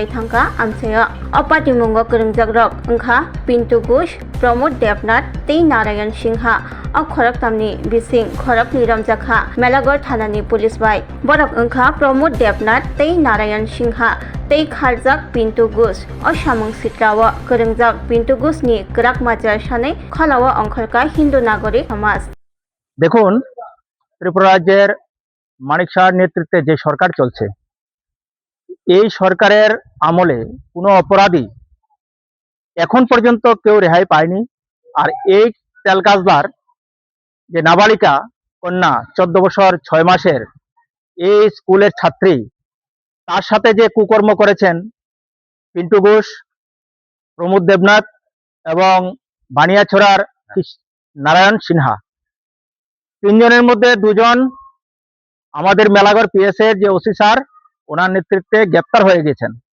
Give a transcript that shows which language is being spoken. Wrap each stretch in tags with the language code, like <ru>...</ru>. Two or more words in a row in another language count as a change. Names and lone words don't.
<trp>थांगा आमसेया अपाति मुंगो गोरोंजाक रक ओंखा पिन्टु घोष प्रमोद देवनाथ तै नारायण सिंहा खरक तामनि बिसिं खरक निरमजाखा मेलागर थानानि पुलिस बाय बरक ओंखा प्रमोद देवनाथ तै नारायण सिंहा तै खालजाक पिन्टु घोष सामुं सित्राव गोरोंजाक पिन्टु घोषनि गोराक माजार सानै खलाव अंखरका हिंदू नागरिक समाज।</trp> <bn>দেখুন, ত্রিপুরা রাজ্যের মানিক শাহর নেতৃত্বে যে সরকার চলছে, এই সরকারের আমলে কোনো অপরাধী এখন পর্যন্ত কেউ রেহাই পায়নি। আর এই তেলকাজলার যে নাবালিকা কন্যা 14 বছর 6 মাসের এই স্কুলের ছাত্রী, তার সাথে যে কুকর্ম করেছেন পিন্টু ঘোষ, প্রমোদ দেবনাথ এবং বানিয়াছড়ার নারায়ণ সিনহা, তিনজনের মধ্যে দুজন আমাদের মেলাঘর পিএস এর যে ওসি স্যার, ওনার নেতৃত্বে গ্রেপ্তার হয়ে গেছেন।</bn>